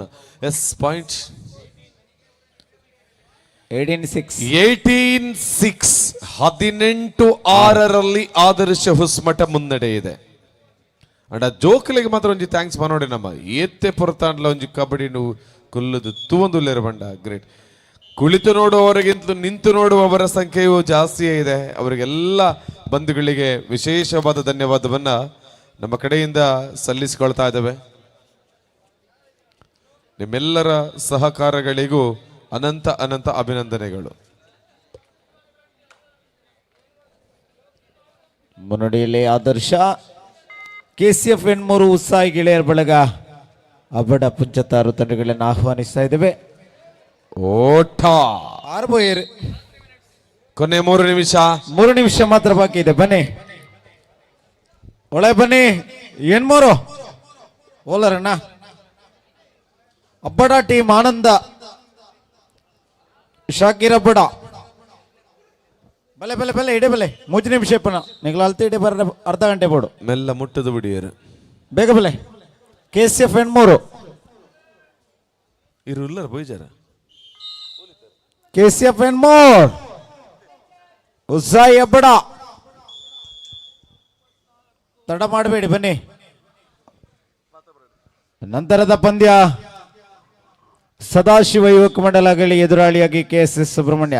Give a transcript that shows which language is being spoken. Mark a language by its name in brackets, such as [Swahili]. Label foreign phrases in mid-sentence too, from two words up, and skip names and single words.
[Kannada] ಎಸ್ ಪಾಯಿಂಟ್ 18-6 18-6 ಆದರ್ಶ ಹೊಸಮಠ ಮುನ್ನಡೆ ಇದೆ. [Tulu] ಅಂಡ ಜೋಕಲಿಗೆ ಮಾತ್ರ ಒಂಜಿ ಥ್ಯಾಂಕ್ಸ್ ಮನೋಡೆ ನಮ್ಮ ಏತ್ತೆ ಪೊರತಾಂಡ್ಲ ಒಂಜಿ ಕಬಡ್ಡಿ ನೀವು ಕುಲ್ಲದು ತೂವೊಂದುಲ್ಲೇರು ಬಂಡ ಗ್ರೇಟ್. [Kannada] ಕುಳಿತು ನೋಡುವವರಿಗಿಂತಲೂ ನಿಂತು ನೋಡುವವರ ಸಂಖ್ಯೆಯು ಜಾಸ್ತಿಯೇ ಇದೆ. ಅವರಿಗೆಲ್ಲ ಬಂಧುಗಳಿಗೆ ವಿಶೇಷವಾದ ಧನ್ಯವಾದವನ್ನ ನಮ್ಮ ಕಡೆಯಿಂದ ಸಲ್ಲಿಸಿಕೊಳ್ತಾ ಇದ್ದೇವೆ. ನಿಮ್ಮೆಲ್ಲರ ಸಹಕಾರಗಳಿಗೂ ಅನಂತ ಅನಂತ ಅಭಿನಂದನೆಗಳು. ಮುನ್ನಡೆಯಲ್ಲಿ ಆದರ್ಶ. KCF ಹೆಣ್ಮೂರು ಉತ್ಸಾಹಿ ಗೆಳೆಯರ ಬಳಗ ಅಬ್ಬಡ ಪುಂಚತಾರು ತಂಡಗಳನ್ನು ಆಹ್ವಾನಿಸ್ತಾ ಇದ್ದೇವೆ. ಓಟ ಆರ್ಬೋಯರ್ ಕೊನೆ 3 ನಿಮಿಷ. 3 ನಿಮಿಷ ಮಾತ್ರ ಬಾಕಿ ಇದೆ. ಬನ್ನಿ ಒಳ್ಳೆ ಬನ್ನಿ. [Tulu] ಹೆಣ್ಮೂರು ಓಲರಣ್ಣ ಅಬ್ಬಡ ಟೀಮ್ ಆನಂದ ಶಾಕಿರ್ ಅಬ್ಬಡ ಬಲೆ ಬಲೆ ಬಲೆ ಇಡೆ ಬಲೆ 3 ನಿಮಿಷ ಪುನ ನಿಗ್ಲ ಅಲ್ತಿ ಇಡೆ ಬರ ಅರ್ಧ ಗಂಟೆ ಬೋಡು ಮೆಲ್ಲ ಮುಟ್ಟದು ಬಿಡಿಯರು ಬೇಗ ಬಲೆ. KCF ಹೆಣ್ಮೂರು ಇರುಲ್ಲ ಬೈಜಾರ. [Kannada] KCF ಹೆಣ್ಮೂರು ಉತ್ಸಾಹಿ ಅಬ್ಬಡ ತಡ ಮಾಡಬೇಡಿ ಬನ್ನಿ. ನಂತರದ ಪಂದ್ಯ ಸದಾಶಿವ ಯುವಕ ಮಂಡಲಗಳಿಗೆ ಎದುರಾಳಿಯಾಗಿ KSS ಸುಬ್ರಹ್ಮಣ್ಯ.